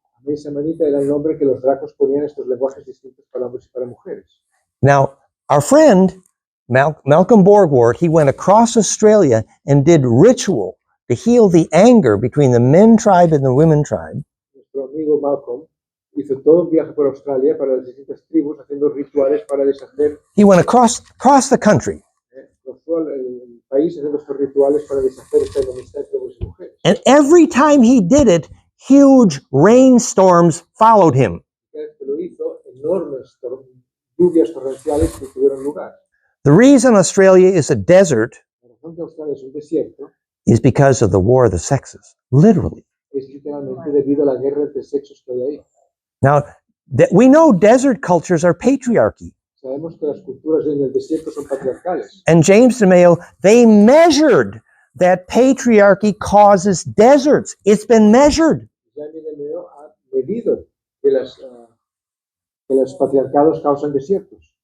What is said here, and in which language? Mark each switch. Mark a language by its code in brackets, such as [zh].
[es] Mesa Emanita era el nombre que los dracos ponían estos lenguajes distintos para hombres y para mujeres. [en] Now, our friend, Malcolm Borgward, he went across Australia and did ritual to heal the anger between the men tribe and the women tribe. [es] Nuestro amigo Malcolm hizo todo un viaje por Australia para las distintas tribus haciendo rituales para deshacer. [en] He went across the country. [es] Cruzó el país haciendo estos rituales para deshacer esta enemistad entre hombres y mujeres. [en] And every time he did it, huge rainstorms followed him. [es] Cada vez que lo hizo, enormes lluvias torrenciales que tuvieron lugar. [en] The reason Australia is a desert [es] La razón que Australia es un desierto [en] is because of the war of the sexes, literally. [es] es literalmente debido a la guerra entre sexos que hay ahí. [en] Now, we know desert cultures are patriarchy. [es] Sabemos que las culturas en el desierto son patriarcales. [en] And James DeMayo, they measured that patriarchy causes deserts. It's been measured. [es] Jaime de Meo ha medido que los patriarcados causan desiertos.